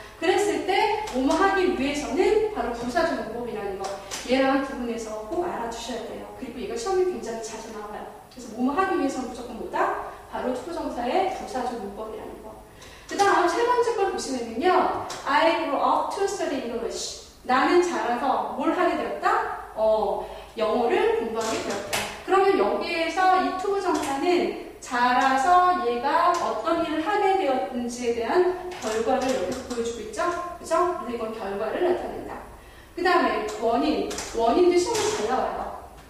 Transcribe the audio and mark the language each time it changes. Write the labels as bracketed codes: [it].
[ko] 그랬을 때 뭐뭐 하기 위해서는 바로 부사적 용법이라는 거. 얘랑 구분해서 꼭 알아두셔야 돼요. 그리고 얘가 시험에 굉장히 자주 나와요. 그래서 뭐뭐 하기 위해서는 무조건 뭐다? 바로 투부정사의 부사적 용법이라는 거. 그 다음 세 번째 걸 보시면은요. [en] I grew up to study English. [ko] 나는 자라서 뭘 하게 되었다? 영어를 공부하게 되었다. 그러면 여기에서 이 투부정사는 자라서 얘가 어떤 일을 하게 되었는지에 대한 결과를 여기서 보여주고 있죠? 그죠? 그래서 이건 결과를 나타낸다. 그 다음에 원인도 시험에 잘 나와요.